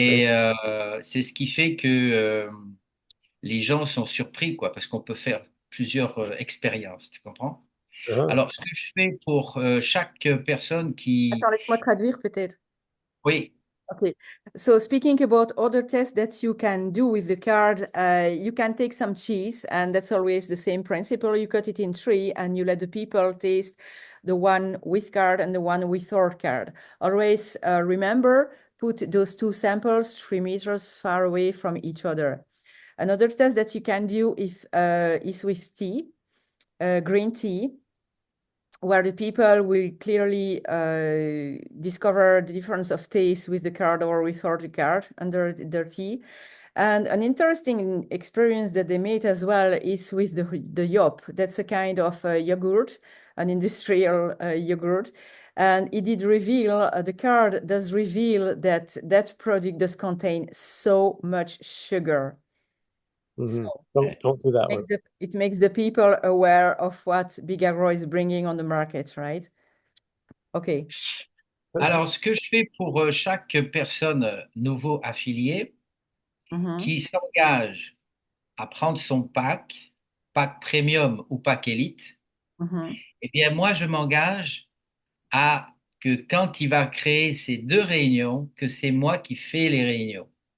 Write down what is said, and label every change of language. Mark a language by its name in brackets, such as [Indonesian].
[French] Et c'est ce qui fait que les gens sont surpris, quoi, parce qu'on peut faire plusieurs expériences, tu comprends? Uh-huh. Alors, ce que je fais pour chaque personne qui... Attends, laisse-moi traduire peut-être. Oui, [English] Okay, so speaking about other tests that you can do with the card, you can take some cheese, and that's always the same principle. You cut it in three, and you let the people taste the one with card and the one without card. Always remember, put those two samples 3 meters far away from each other. Another test that you can do is with tea, green tea, where the people will clearly discover the difference of taste with the card or without the card under their tea. And an interesting experience that they made as well is with the yop. That's a kind of yogurt, an industrial yogurt. And it did reveal, the card does reveal that that product does contain so much sugar. Mm-hmm. So Don't do that one. it makes the people aware of what Big Agro is bringing on the market, right? Okay. [French] alors ce que je fais pour chaque personne nouveau affiliée Mhm, qui s'engage à prendre son pack premium ou pack élite, mhm. eh bien moi je m'engage à que quand il va créer ces deux réunions, que c'est moi qui fais les réunions.